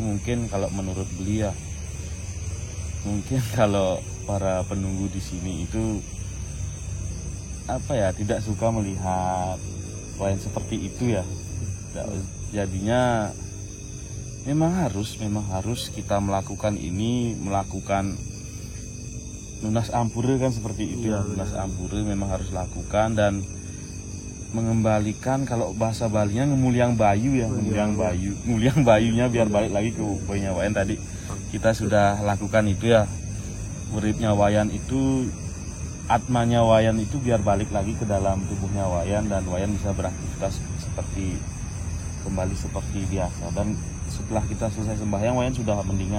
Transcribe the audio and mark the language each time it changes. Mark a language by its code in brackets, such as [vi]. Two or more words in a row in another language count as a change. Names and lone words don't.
[id] Mungkin kalau menurut beliau, mungkin kalau para penunggu di sini itu tidak suka melihat wayan seperti itu ya. Jadinya memang harus kita melakukan [ban] lunas ampure [id] kan seperti itu ya. [ban] Lunas ampure [id] memang harus lakukan dan mengembalikan, kalau bahasa Balinya [ban] ngemuliang bayu [id] ya, [ban] nguliang bayunya [id] biar balik lagi ke boynya wayan. Tadi kita sudah lakukan itu ya, uripnya wayan itu, atmanya wayan itu biar balik lagi ke dalam tubuhnya wayan dan wayan bisa beraktivitas kembali seperti biasa. Dan setelah kita selesai sembahyang, wayan sudah mendingan